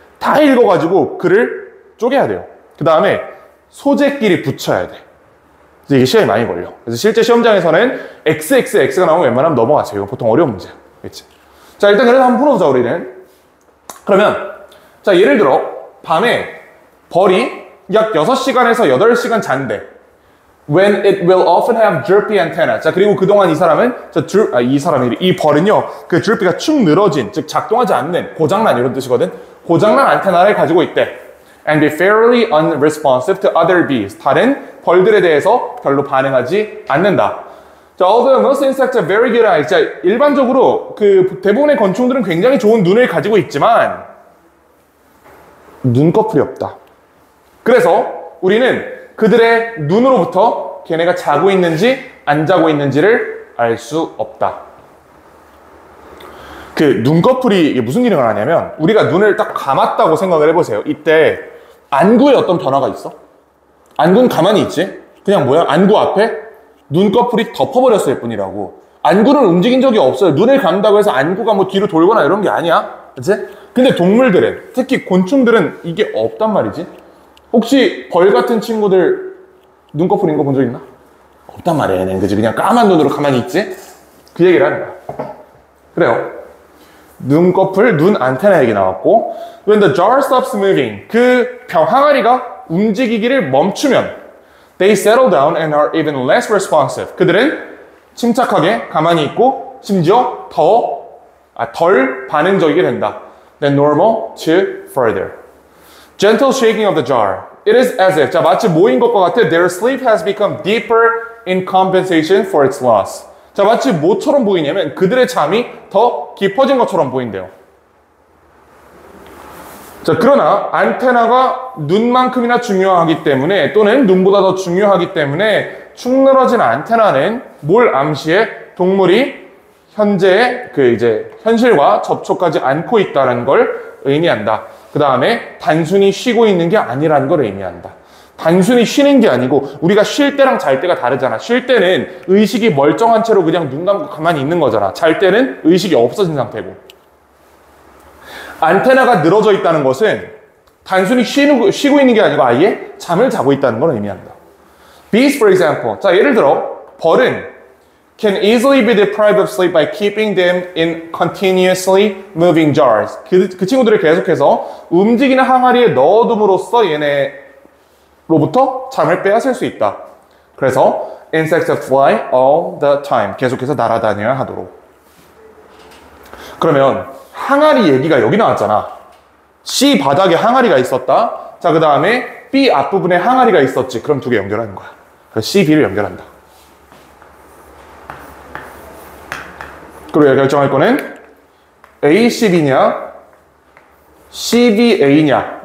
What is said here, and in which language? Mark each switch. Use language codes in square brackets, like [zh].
[ko] 다 읽어가지고 글을 쪼개야 돼요. 그 다음에 소재끼리 붙여야 돼. 그래서 이게 시간이 많이 걸려. 그래서 실제 시험장에서는 XXX가 나오면 웬만하면 넘어가세요. 이거 보통 어려운 문제야. 그치? 자, 일단 그래서 한번 풀어보자, 우리는. 그러면, 자, 예를 들어, 밤에 벌이 약 6시간에서 8시간 잔대. [en] When it will often have droopy antenna. [ko] 자, 그리고 그동안 이 사람은, 이 벌은요, 그 droopy가 축 늘어진, 즉, 작동하지 않는, 고장난 이런 뜻이거든. 고장난 안테나를 가지고 있대. [en] And be fairly unresponsive to other bees. [ko] 다른 벌들에 대해서 별로 반응하지 않는다. 자, [en] although most insects are very good eyes. [ko] 자, 일반적으로 그 대부분의 건충들은 굉장히 좋은 눈을 가지고 있지만 눈꺼풀이 없다. 그래서 우리는 그들의 눈으로부터 걔네가 자고 있는지 안 자고 있는지를 알 수 없다. 그 눈꺼풀이 이게 무슨 기능을 하냐면 우리가 눈을 딱 감았다고 생각을 해보세요. 이때 안구에 어떤 변화가 있어? 안구는 가만히 있지? 그냥 뭐야? 안구 앞에 눈꺼풀이 덮어버렸을 뿐이라고. 안구는 움직인 적이 없어요. 눈을 감다고 해서 안구가 뭐 뒤로 돌거나 이런 게 아니야. 그치? 근데 동물들은, 특히 곤충들은 이게 없단 말이지. 혹시 벌 같은 친구들 눈꺼풀인 거 본 적 있나? 없단 말이야, 얘는. 그지? 그냥 까만 눈으로 가만히 있지? 그 얘기를 하는 거야. 그래요. 눈꺼풀, 눈 안테나 얘기 나왔고, [en] when the jar stops moving, [ko] 그 항아리가 움직이기를 멈추면, [en] they settle down and are even less responsive. [ko] 그들은 침착하게 가만히 있고, 심지어 덜 반응적이게 된다. [en] than normal to further. Gentle shaking of the jar. It is as if, [ko] 자, 마치 모인 것과 같아, [en] their sleep has become deeper in compensation for its loss. [ko] 자, 마치 뭐처럼 보이냐면 그들의 잠이 더 깊어진 것처럼 보인대요. 자, 그러나 안테나가 눈만큼이나 중요하기 때문에 또는 눈보다 더 중요하기 때문에 축 늘어진 안테나는 뭘 암시해? 동물이 현재의 현실과 접촉하지 않고 있다는 걸 의미한다. 그 다음에 단순히 쉬고 있는 게 아니라는 걸 의미한다. 단순히 쉬는 게 아니고 우리가 쉴 때랑 잘 때가 다르잖아. 쉴 때는 의식이 멀쩡한 채로 그냥 눈 감고 가만히 있는 거잖아. 잘 때는 의식이 없어진 상태고. 안테나가 늘어져 있다는 것은 단순히 쉬고 있는 게 아니고 아예 잠을 자고 있다는 걸 의미한다. [en] Bees, for example. [ko] 자, 예를 들어 벌은 [en] can easily be deprived of sleep by keeping them in continuously moving jars. [ko] 그 친구들을 계속해서 움직이는 항아리에 넣어둠으로써 얘네로부터 잠을 빼앗을 수 있다. [en] 그래서 insects fly all the time. [ko] 계속해서 날아다녀야 하도록. 그러면 항아리 얘기가 여기 나왔잖아. C 바닥에 항아리가 있었다. 자, 그 다음에 B 앞부분에 항아리가 있었지. 그럼 두 개 연결하는 거야. 그래서 C, B를 연결한다. 그리고 결정할 거는 A, C, B냐, C, B, A냐.